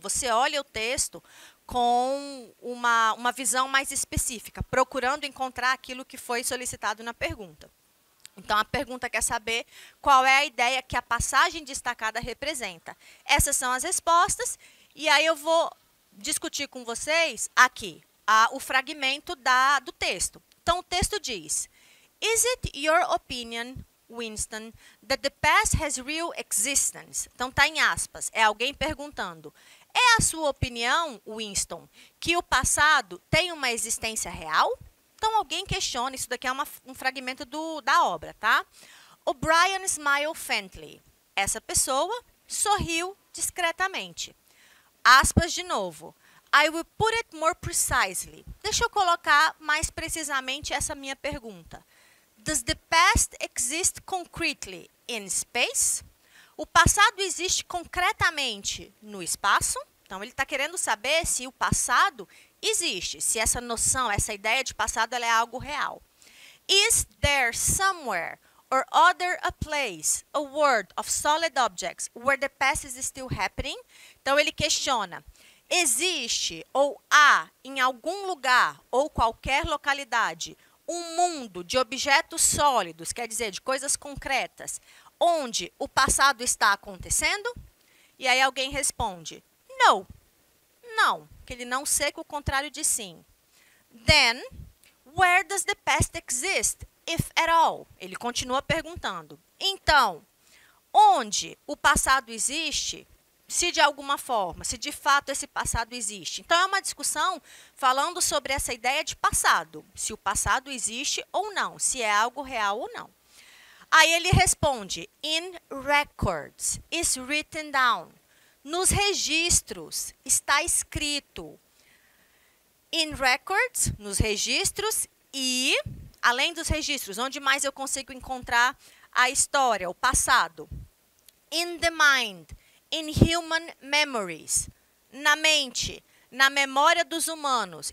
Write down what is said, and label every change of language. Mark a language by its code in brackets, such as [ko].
[pt] Você olha o texto com uma visão mais específica, procurando encontrar aquilo que foi solicitado na pergunta. Então, a pergunta quer saber qual é a ideia que a passagem destacada representa. Essas são as respostas, e aí eu vou discutir com vocês aqui o fragmento do texto. Então, o texto diz: [en] Is it your opinion, Winston, that the past has real existence? [pt] Então, está em aspas. É alguém perguntando. É a sua opinião, Winston, que o passado tem uma existência real? Então, alguém questiona. Isso daqui é um fragmento da obra, tá? [en] O'Brien smiled faintly. [pt] Essa pessoa sorriu discretamente. Aspas de novo. [en] I will put it more precisely. [pt] Deixa eu colocar mais precisamente essa minha pergunta. [en] Does the past exist concretely in space? [pt] O passado existe concretamente no espaço? Então, ele está querendo saber se o passado existe, se essa noção, essa ideia de passado, ela é algo real. [en] Is there somewhere or other a place, a world of solid objects where the past is still happening? [pt] Então, ele questiona. Existe ou há em algum lugar ou qualquer localidade um mundo de objetos sólidos, quer dizer, de coisas concretas, onde o passado está acontecendo? E aí alguém responde, no, não, que ele não seca o contrário de sim. [en] Then, where does the past exist, if at all? [pt] Ele continua perguntando. Então, onde o passado existe, se de alguma forma, se de fato esse passado existe. Então, é uma discussão falando sobre essa ideia de passado, se o passado existe ou não, se é algo real ou não. Aí ele responde, [en] in records is written down. [pt] Nos registros está escrito. [en] In records, [pt] nos registros, e, além dos registros, onde mais eu consigo encontrar a história, o passado? [en] In the mind, in human memories, [pt] na mente, na memória dos humanos.